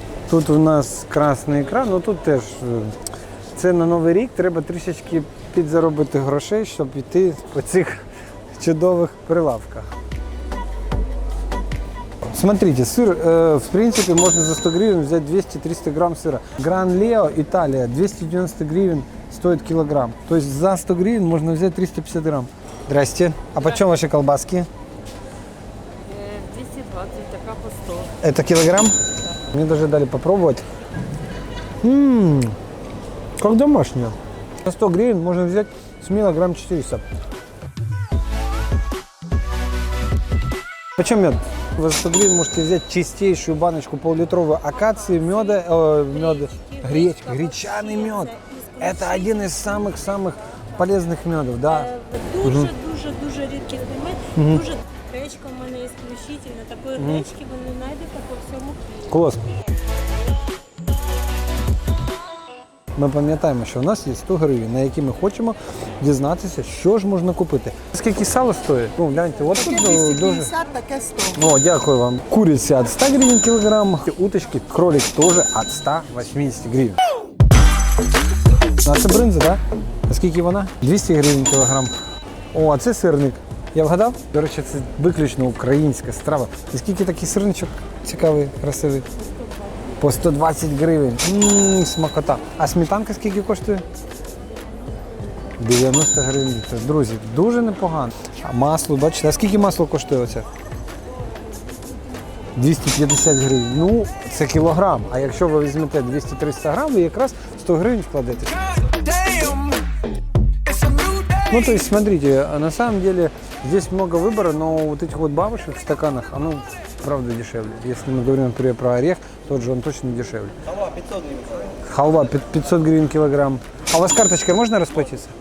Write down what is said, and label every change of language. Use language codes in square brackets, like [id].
[uk] Тут у нас красний ікра, ну тут теж це на Новий рік, треба трішечки підзаробити грошей, щоб йти по цих чудових прилавках. [ru] Смотрите, сыр, в принципе, можно за 100 гривен взять 200-300 грамм сыра. Гран Лео, Италия, 290 гривен стоит килограмм. То есть за 100 гривен можно взять 350 грамм. Здрасте. А почем ваши колбаски? 220, такая по 100. Это килограмм? Мне даже дали попробовать. Как домашняя. За 100 гривен можно взять смело грамм 400. Почем мед? Вы за 100 гривен можете взять чистейшую баночку пол-литровую акации, меда, гречаный мед. Это один из самых-самых полезных медов, да. [uk] Дуже рідкісний мед, дуже гречка в мене ісключительно. Такої гречки ви не знайдете по всьому. [ru] Класс. [uk] ми пам'ятаємо, що у нас є 100 гривень, на які ми хочемо дізнатися, що ж можна купити. Скільки сало стоїть? Ну, гляньте, от тут Таке дуже... 250, таке 100. О, дякую вам. [ru] Курица от 100 гривен килограмм, уточки, кролик тоже от 180 гривен. [uk] А це бринза, так? Да? А скільки вона? 200 гривень кілограм. О, а це сирник. Я вгадав? До речі, це виключно українська страва. І скільки такий сирничок цікавий, красивий? По 120 гривень. Смакота. А сметанка скільки коштує? 90 гривень. Друзі, дуже непогано. А масло, бачите, а скільки масло коштує оце? 250 гривень. Ну, це кілограм. А якщо ви візьмете 200-300 грам, ви якраз 100 гривень вкладете. [ru] Ну, то есть, смотрите, на самом деле здесь много выбора, но вот этих вот бабушек в стаканах, оно правда дешевле. Если мы говорим, например, про орех, тот же он точно дешевле. Халва 500 гривен. Халва 500 гривен килограмм. А у вас карточкой можно расплатиться?